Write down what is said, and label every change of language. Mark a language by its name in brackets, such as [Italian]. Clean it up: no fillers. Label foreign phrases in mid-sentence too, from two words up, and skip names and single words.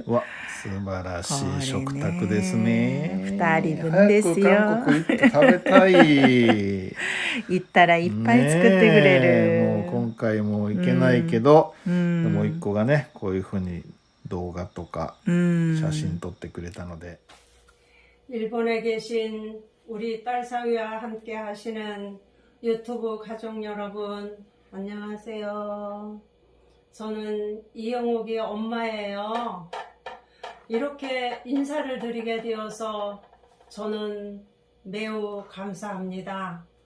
[Japanese] わ、素晴らしい食卓ですね。 2人分ですよ。韓国行って食べたい。行ったらいっぱい作ってくれる。もう今回も行けないけど、もう一個がね、こういうふうに動画とか写真撮ってくれたので。 [Korean] 일본에 계신 우리 딸 사위와 함께 하시는 유튜브 가족 여러분, 안녕하세요. 저는 이영옥이 엄마예요. 이렇게 인사를 드리게 되어서 저는 매우 감사합니다.